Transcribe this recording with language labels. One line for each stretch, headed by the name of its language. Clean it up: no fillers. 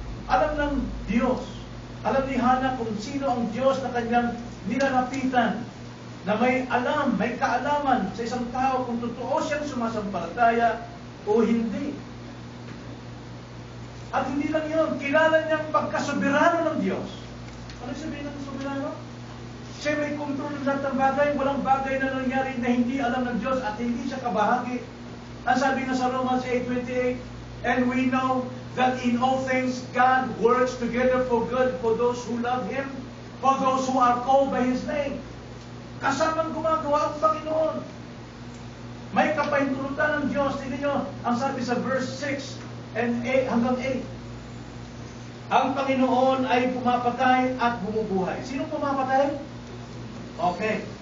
Filipino: Alam ng Diyos, alam ni Hana kung sino ang Diyos na kanyang nilalapitan, na may alam, may kaalaman sa isang tao kung totoo siyang sumasampalataya o hindi. At hindi lang yun, kilala niyang pagkasoberano ng Diyos. Ano sabihin ng soberano? Siya may kontrol ng lahat ng bagay, walang bagay na nangyari na hindi alam ng Diyos at hindi siya kabahagi. Ang sabi na sa
English: Romans 8:28, and we know that in all things God works together for good for those who love Him, for those who are called by His name.
Filipino: Kasamang gumagawa ang Panginoon. May kapahintulutan ng Diyos. Tingnan nyo, ang sabi sa verse 6 and 8 hanggang 8. Ang Panginoon ay pumapatay at bumubuhay. Sino pumapatay? Okay.